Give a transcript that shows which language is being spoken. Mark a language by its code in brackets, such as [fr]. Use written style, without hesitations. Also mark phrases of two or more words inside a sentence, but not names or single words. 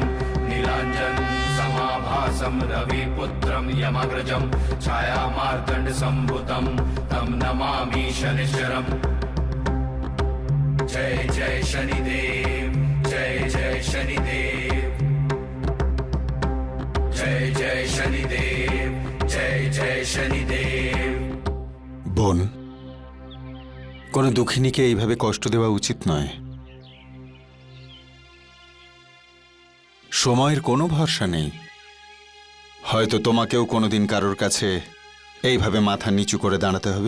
[sa] नीलाञ्जन समाभासं रविपुत्रं यमग्रजं छायामार्तण्डसम्भुतं तं नमामि शनिश्चरं। [hi] जय जय शनिदेव, जय जय शनिदेव, जय जय शनिदेव, जय जय शनिदेव। [bn] বোন, কোনো দুঃখিনীকে এইভাবে কষ্ট দেওয়া উচিত নয়। সময়ের কোনো ভরসা নেই, হয়তো তোমাকেও কোনোদিন কারোর কাছে এইভাবে মাথা নিচু করে দাঁড়াতে হবে।